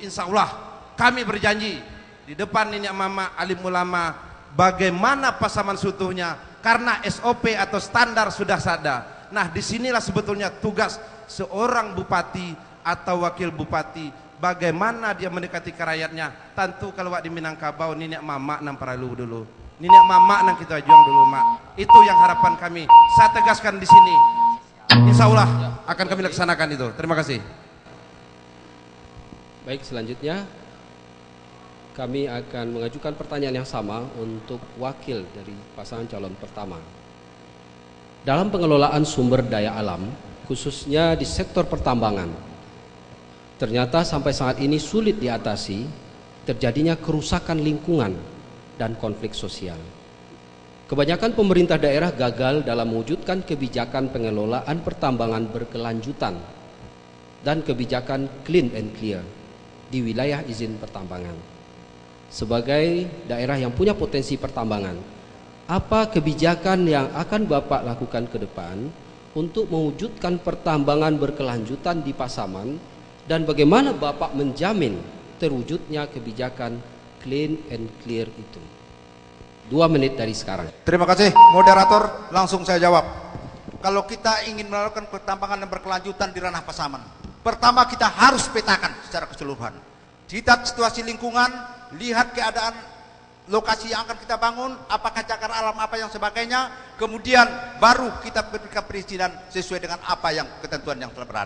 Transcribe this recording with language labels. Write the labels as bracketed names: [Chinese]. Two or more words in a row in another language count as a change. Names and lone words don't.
[Arabic] Insya Allah [Indonesian] kami berjanji di depan [Minangkabau] niniak mama [Indonesian] alim ulama bagaimana Pasaman seutuhnya, karena SOP atau standar sudah ada. Nah, disinilah sebetulnya tugas seorang bupati atau wakil bupati, bagaimana dia mendekati ke rakyatnya. Tentu kalau di Minangkabau [Minangkabau] niniak mama nang paralu dulu, niniak mama nang kita juang dulu mak. [Indonesian] Itu yang harapan kami. Saya tegaskan di sini. [Arabic] Insya Allah [Indonesian] akan kami laksanakan itu. Terima kasih. Baik, selanjutnya kami akan mengajukan pertanyaan yang sama untuk wakil dari pasangan calon pertama. Dalam pengelolaan sumber daya alam, khususnya di sektor pertambangan, ternyata sampai saat ini sulit diatasi terjadinya kerusakan lingkungan dan konflik sosial. Kebanyakan pemerintah daerah gagal dalam mewujudkan kebijakan pengelolaan pertambangan berkelanjutan dan kebijakan [English] clean and clear [Indonesian] di wilayah izin pertambangan. Sebagai daerah yang punya potensi pertambangan, apa kebijakan yang akan Bapak lakukan ke depan untuk mewujudkan pertambangan berkelanjutan di Pasaman, dan bagaimana Bapak menjamin terwujudnya kebijakan [English] clean and clear [Indonesian] itu? 2 menit dari sekarang. Terima kasih moderator, langsung saya jawab. Kalau kita ingin melakukan pertambangan yang berkelanjutan di ranah Pasaman, pertama kita harus petakan secara keseluruhan. Lihat situasi lingkungan, lihat keadaan lokasi yang akan kita bangun, apakah cagar alam apa yang sebagainya, kemudian baru kita berikan perizinan sesuai dengan apa yang ketentuan yang telah berada.